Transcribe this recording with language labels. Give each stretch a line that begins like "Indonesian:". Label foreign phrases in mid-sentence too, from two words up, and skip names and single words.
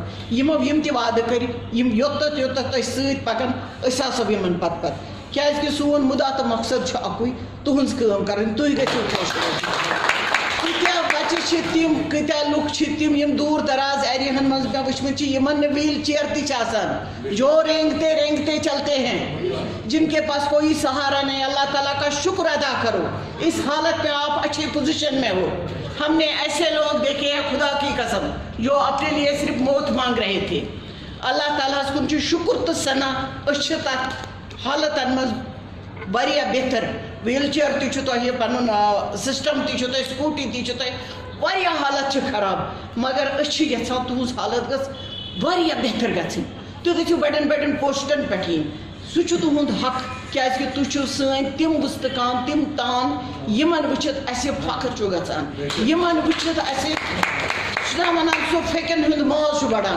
Kashmiri: یِمو یِم تہِ وعدٕ کٔرۍ یِم یوٚتَتھ یوٚتَتھ أسۍ سۭتۍ پکان أسۍ آسو یِمن پتہٕ پتہٕ کیٛازِکہِ سون مُدا تہٕ مقصد چھُ اکُے تُہنٛز کٲم کرٕنۍ. تُہۍ گٔژھِو خۄش روزٕنۍ. کۭتیاہ بچہِ چھِ تِم کۭتیاہ لُکھ چھِ تِم یِم دوٗر دراز ایریاہن منٛز مےٚ وٕچھمٕتۍ چھِ یِمن نہٕ ویٖل چیئر تہِ چھِ آسان،
Urdu: جو رینگتے چلتے ہیں، جن کے پاس کوئی سہارا نہیں. اللہ تعالیٰ کا شکر ادا کرو اس حالت میں آپ اچھی پوزیشن میں ہو. ہم نے ایسے لوگ دیکھے ہیں خدا کی قسم جو اپنے لیے صرف موت مانگ رہے تھے.
Kashmiri: اللہ تعالیٰ ہس کُن چھُ شُکر تہٕ سنا أسۍ چھِ تتھ حالتن منٛز واریاہ بہتر. ویٖل چیئر تہِ چھُ تۄہہِ پنُن سسٹم تہِ چھُ تۄہہِ سکوٗٹی تہِ چھُ تۄہہِ واریاہ حالت چھِ خراب مگر أسۍ چھِ یژھان تُہنٛز حالت گٔژھ واریاہ بہتر گژھٕنۍ. تُہۍ گٔژھِو بڑٮ۪ن بڑٮ۪ن پوسٹن پٮ۪ٹھ یِنۍ. سُہ چھُ تُہنٛد حق کیٛازِکہِ تُہۍ چھِو سٲنۍ تِم وُستہٕ کام تِم تان یِمن وٕچھِتھ اَسہِ فخر چھُ گژھان، یِمن وٕچھِتھ اَسہِ چھُنا وَنان سُہ فٮ۪کٮ۪ن ہُنٛد ماز چھُ بڑان.